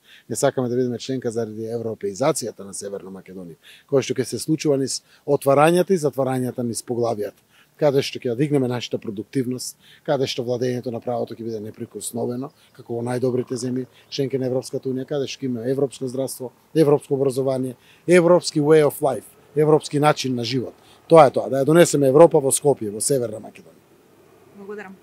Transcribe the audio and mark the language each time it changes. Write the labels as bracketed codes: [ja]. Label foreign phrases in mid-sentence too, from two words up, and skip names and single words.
[mk] Не сакаме да бидеме членка заради европеизацијата на Северна Македонија, која што ќе се случува низ отварањата и затварањата низ поглавијата, каде што ќе дигнеме нашата продуктивност, каде што владењето на правото ќе биде неприкосновено, како во најдобрите земји членки на Европската унија, каде што има европско здравство, европско образование, европски [en] way of life, [mk] европски начин на живот. Тоа е тоа, да ја донесеме Европа во Скопје, во Северна Македонија. Благодарам.